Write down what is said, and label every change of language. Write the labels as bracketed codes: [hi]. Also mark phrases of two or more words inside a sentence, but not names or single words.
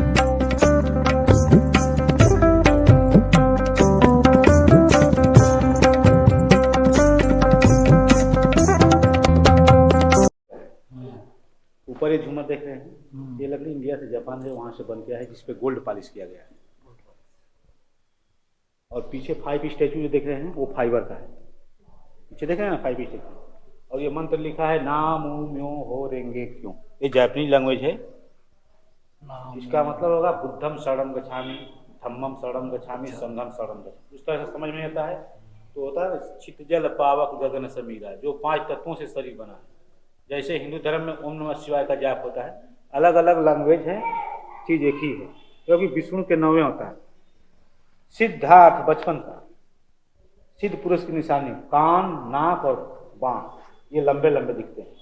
[hi] ऊपर ये झूमर देख रहे हैं, ये लकड़ी इंडिया से जापान से वहाँ से बन गया है, जिसपे [en] gold polish [hi] किया गया है। और पीछे 5 स्टैचू जो देख रहे हैं वो फाइबर का है, पीछे देख रहे हैं ना 5 स्टैचू। और ये मंत्र लिखा है [ja] 南無妙法蓮華経, [hi] ये [en] Japanese language [hi] है। इसका मतलब होगा [pi] बुद्धम शरणम गच्छामि, धम्मम शरणम गच्छामि, संघम शरणम गच्छामि। [hi] उस तरह से समझ में आता है। तो होता है चित्त जल पावक गगन समीरा, जो 5 तत्वों से शरीर बना है। जैसे हिंदू धर्म में [sa] ओम नमः शिवाय [hi] का जाप होता है, अलग अलग लैंग्वेज है, चीज़ एक ही है, क्योंकि विष्णु के 9वें होता है। सिद्धार्थ बचपन का, सिद्ध पुरुष की निशानी, कान, नाक और बाँह ये लंबे लंबे दिखते हैं।